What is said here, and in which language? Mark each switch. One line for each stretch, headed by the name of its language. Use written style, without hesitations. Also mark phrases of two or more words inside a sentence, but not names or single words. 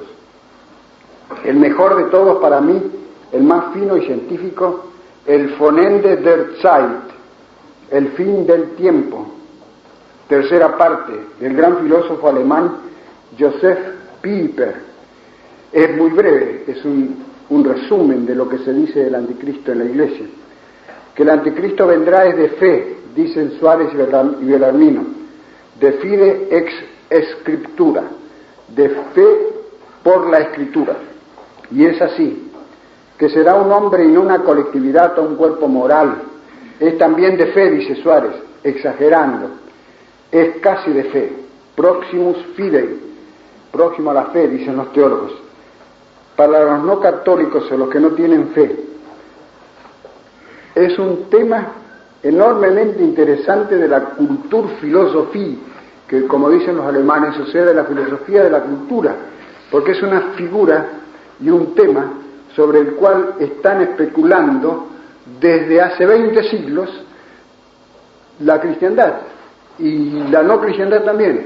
Spanish: El mejor de todos para mí, el más fino y científico, el Von Ende der Zeit, el fin del tiempo, tercera parte, del gran filósofo alemán Joseph Pieper. Es muy breve, es un resumen de lo que se dice del anticristo en la Iglesia. Que el anticristo vendrá es de fe, dicen Suárez y Belarmino,
Latin: de fide ex scriptura,
Spanish: de fe por la Escritura. Y es así, que será un hombre y no una colectividad o un cuerpo moral. Es también de fe, dice Suárez, exagerando. Es casi de fe,
Latin: proximus fidei,
Spanish: próximo a la fe, dicen los teólogos. Para los no católicos o los que no tienen fe, es un tema enormemente interesante de la Kulturphilosophie, que, como dicen los alemanes, o sea, de la filosofía de la cultura, porque es una figura y un tema sobre el cual están especulando desde hace 20 siglos la cristiandad y la no cristiandad también.